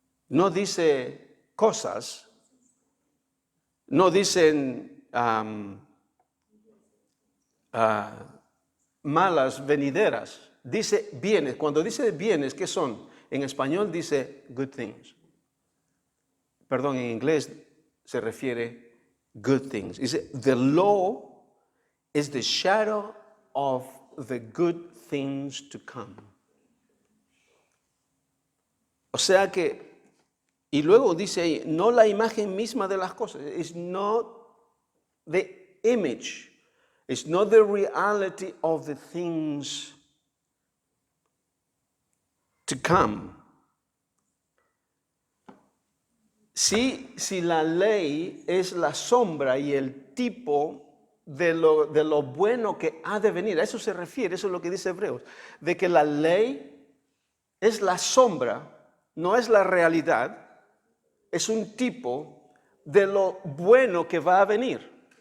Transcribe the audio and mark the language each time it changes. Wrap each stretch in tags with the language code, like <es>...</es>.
<es>No dice cosas, no dicen malas venideras, dice bienes. Cuando dice bienes, ¿qué son? En español dice good things. Perdón, en inglés se refiere good things. Dice,</es> <en>the law is the shadow of the good things to come.</en> <es>O sea que, y luego dice ahí, no la imagen misma de las cosas.</es> <en>It's not the image. It's not the reality of the things to come.</en> <es>Si la ley es la sombra y el tipo de lo bueno que ha de venir, a eso se refiere, eso es lo que dice Hebreos, de que la ley es la sombra, no es la realidad, es un tipo de lo bueno que va a venir.</es>